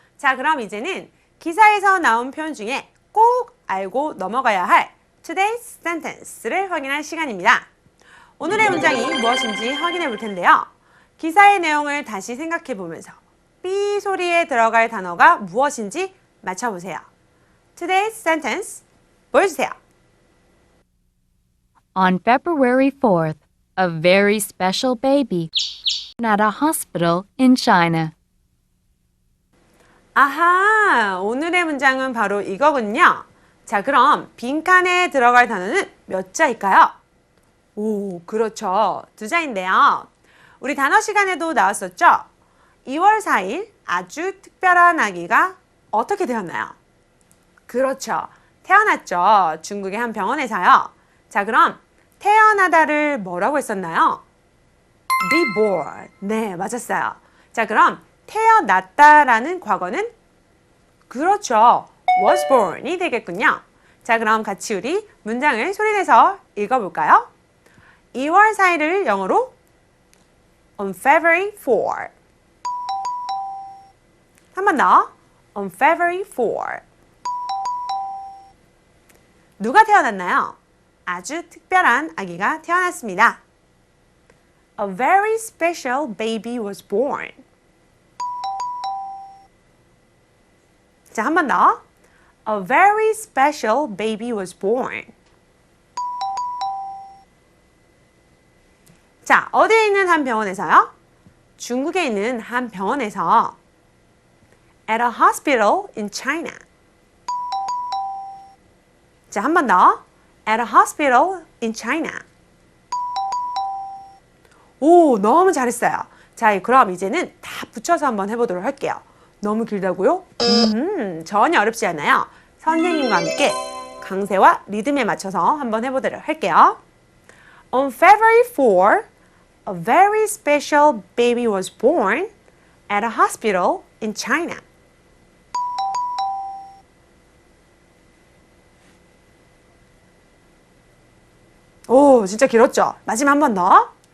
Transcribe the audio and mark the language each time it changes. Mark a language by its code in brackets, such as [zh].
[ko] 자, 그럼 이제는 기사에서 나온 표현 중에 꼭 알고 넘어가야 할 [en] Today's Sentence [ko] 를 확인할 시간입니다. 오늘의 문장이 무엇인지 확인해 볼 텐데요. 기사의 내용을 다시 생각해 보면서 B 소리에 들어갈 단어가 무엇인지 맞춰보세요. [en] Today's Sentence [ko] 보여주세요. [en] On February 4th, a very special baby at a hospital in China. [ko] 아하, 오늘의 문장은 바로 이거군요. 자, 그럼 빈칸에 들어갈 단어는 몇 자일까요? 오, 그렇죠. 2자인데요. 우리 단어 시간에도 나왔었죠? 2월 4일 아주 특별한 아기가 어떻게 되었나요? 그렇죠. 태어났죠. 중국의 한 병원에서요. 자, 그럼 태어나다를 뭐라고 했었나요? [en] Be born. [ko] 네, 맞았어요. 자, 그럼 태어났다라는 과거는 그렇죠. [en] was born [ko] 이 되겠군요. 자, 그럼 같이 우리 문장을 소리내서 읽어볼까요? 2월 4일을 영어로 [en] on February 4. [ko] 한 번 더. [en] on February 4. [ko] 누가 태어났나요? 아주 특별한 아기가 태어났습니다. [en] A very special baby was born. [ko] 자, 한 번 더. [en] A very special baby was born. [ko] 자, 어디에 있는 한 병원에서요? 중국에 있는 한 병원에서 [en] at a hospital in China. [ko] 자, 한 번 더. [en] at a hospital in China. [ko] 오, 너무 잘했어요. 자, 그럼 이제는 다 붙여서 한번 해보도록 할게요. 너무 길다고요? 전혀 어렵지 않아요. 선생님과 함께 강세와 리듬에 맞춰서 한번 해보도록 할게요. [en] On February 4, a very special baby was born at a hospital in China. [ko] 오, 진짜 길었죠? 마지막 한 번 더.